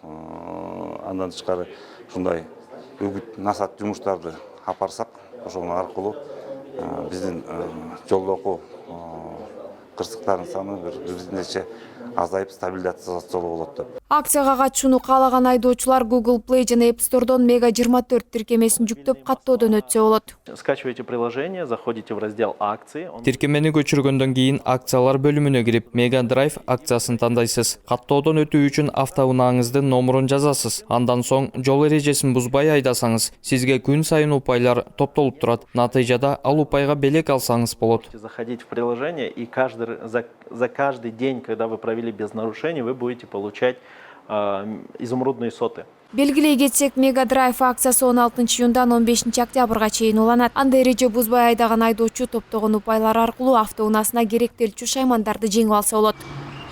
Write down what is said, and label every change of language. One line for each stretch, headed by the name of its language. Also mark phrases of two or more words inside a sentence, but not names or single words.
Kyrgyz: Андан тышкары ушундай үгүт насаат жумуштарды алып барсак, ошол аркылуу биздин жолдогу кырсыктардын саны бир нече азайып стабилизациялоо болот деп. Акцияга катышууну каалаган айдоочулар Google Play жана App Store'дон Mega 24 тиркемесин жүктөп каттоодон өтсө болот.
Russian: Скачивайте приложение, заходите в раздел акции.
Kyrgyz: Тиркемени көчүргөндөн кийин акциялар бөлүмүнө кирип, Mega Drive акциясын тандайсыз. Каттоодон өтүү үчүн автоунааңыздын номерун жазасыз. Андан соң жол эрежесин бузбай айдасаңыз, сизге күн сайын упайлар топтолуп турат. Натыйжада ал упайга белек алсаңыз болот.
Russian: Заходите в приложение, и за каждый день, когда вы провели без нарушений, вы будете получать изумрудные соты.
Kyrgyz: Белгилей кетсек, Mega Drive акциясы 16 июндан 15 октябрга чейин уланат. Анда эреже бузбай айдаган айдоочу топтогон упайлар аркылуу автоунаасына керектелчү шаймандарды жеңип алса болот.